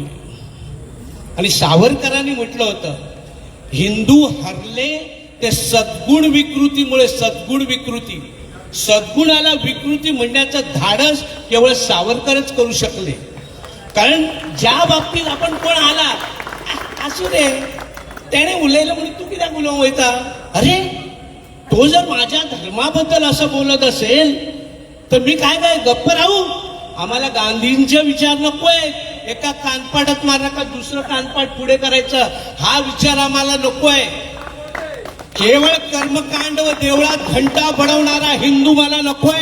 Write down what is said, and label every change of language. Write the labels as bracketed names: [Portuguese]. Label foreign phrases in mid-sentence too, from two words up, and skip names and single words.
[Marathi] आणि सावरकरांनी म्हटलं होतं हिंदू हरले ते सद्गुण विकृतीमुळे. सद्गुणाला विकृती म्हणण्याचं धाडस केवळ सावरकरच करू शकले. कारण ज्या बाबतीत आपण कोण आला असू दे त्याने उलयलं म्हणून [Konkani] तू कित्याक उलोवंक वयता. [Marathi] अरे तो जर माझ्या धर्माबद्दल असं बोलत असेल तर मी काय गप्प राहू. आम्हाला गांधींचे विचार नकोय. एका कानपाटात मारला का दुसरं कानपाट पुढे करायचं हा विचार आम्हाला नकोय. केवळ कर्मकांड व देवळात घंटा बडवणारा हिंदू मला नकोय.